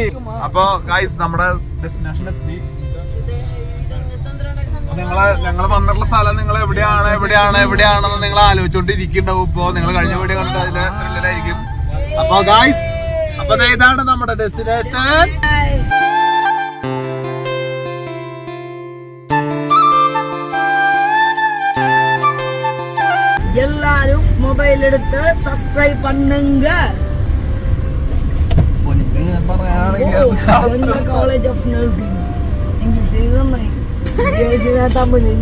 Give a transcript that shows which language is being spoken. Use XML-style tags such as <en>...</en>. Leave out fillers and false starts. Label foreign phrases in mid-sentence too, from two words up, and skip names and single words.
<ml>അപ്പൊ ഗൈസ് നമ്മുടെ ഡെസ്റ്റിനേഷൻ എത്തി. ഞങ്ങൾ വന്നിട്ടുള്ള സ്ഥലം നിങ്ങൾ എവിടെയാണെന്ന് നിങ്ങൾ ആലോചിച്ചോണ്ടിരിക്കുന്നുണ്ടാവും. ഇപ്പൊ നിങ്ങൾ കഴിഞ്ഞ വീഡിയോ കണ്ടത് അതില് റിലേറ്റായിരിക്കും. അപ്പൊ ഗൈസ്, അപ്പൊ ഇതാണ് നമ്മുടെ ഡെസ്റ്റിനേഷൻ.</ml> <ta>எல்லாரும் மொபைல் எடுத்து சப்ஸ்கிரைப் பண்ணுங்க.</ta> <en>College of Nursing English</en> <ta>இதுதான் தமிழ்</ta>